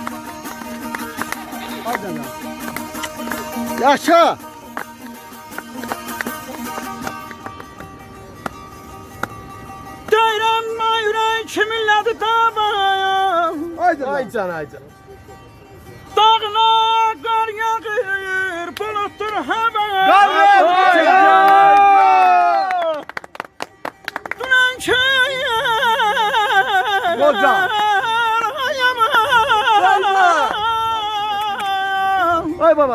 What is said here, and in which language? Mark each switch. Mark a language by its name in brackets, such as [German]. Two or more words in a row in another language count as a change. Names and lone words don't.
[Turkish] Hadi lan. Yaşa. [Azerbaijani] Kiminlədir dava? [Turkish] Haydi lan. [Azerbaijani] Aycan aycan. Dağına qar yağır, bulutdur hava. Qar yağır. Dünən köyə. Hoca. Ay baba.